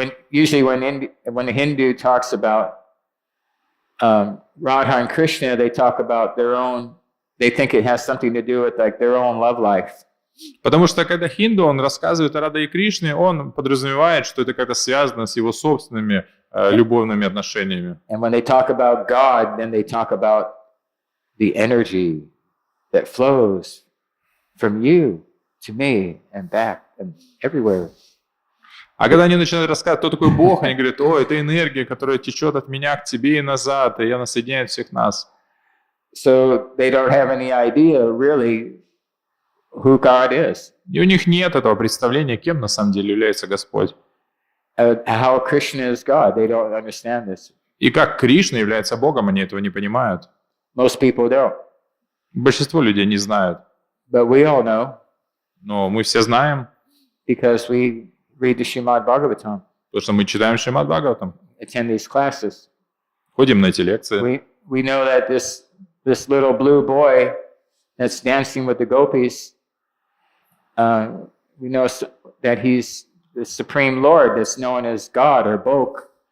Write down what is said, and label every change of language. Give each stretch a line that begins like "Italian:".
English: Usually when a Hindu talks about Radha and Krishna, they talk about their own. They think it has something to do with like their own love life.
Russian: Потому что когда хинду, он рассказывает о Радhe и Кришне, он подразумевает, что это как-то связано с его собственными любовными отношениями.
English: And when they talk about God, then they talk about the energy that flows from you to me and back and everywhere.
Russian: А когда они начинают рассказывать, кто такой Бог, они говорят: о, это энергия, которая течет от меня к тебе и назад, и она соединяет всех нас.
English: So they don't have any idea really who God is.
Russian: И у них нет этого представления, кем на самом деле является Господь.
English: How Krishna is God, they don't understand this.
Russian: И как Кришна является Богом, они этого не понимают.
English: Most people don't.
Russian: Большинство людей не знают.
English: But we all know.
Russian: Но мы все знаем.
English: Because we read the Śrīmad-Bhāgavatam.
Russian: Потому что мы читаем Śrīmad-Bhāgavatam.
English: Attend these classes.
Russian: Ходим на эти лекции.
English: We know that this little blue boy that's dancing with the gopis, we know that he's the Supreme Lord that's known as God or Bog.